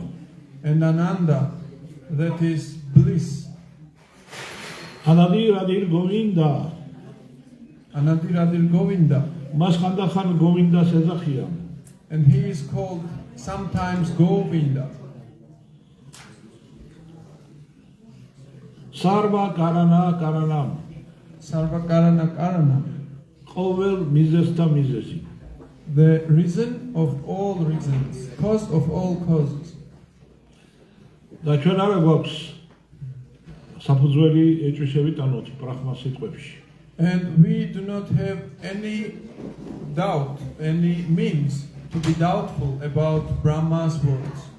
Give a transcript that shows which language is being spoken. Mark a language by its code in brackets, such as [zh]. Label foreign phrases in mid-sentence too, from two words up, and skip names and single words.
[en] and Ananda, that is bliss. [sa] अनादिर् आदिर् गोविन्द, अनादिरादिर् गोविन्द. [ka] მას ხანდახან გოვინდას ეძახიან. [en] And he is called sometimes Govinda. [sa] सर्व कारण कारणम्, सर्वकारण कारण. [ka] ყოველ მიზესთა მიზესი. [en] The reason of all reasons, cause of all causes. [ka] და ჩვენ არა გვაქვს საფუძველი ეჭვისებით ანოთ ბრაჰმას სიტყვებში. [en] And we do not have any doubt, any means to be doubtful about Brahma's words.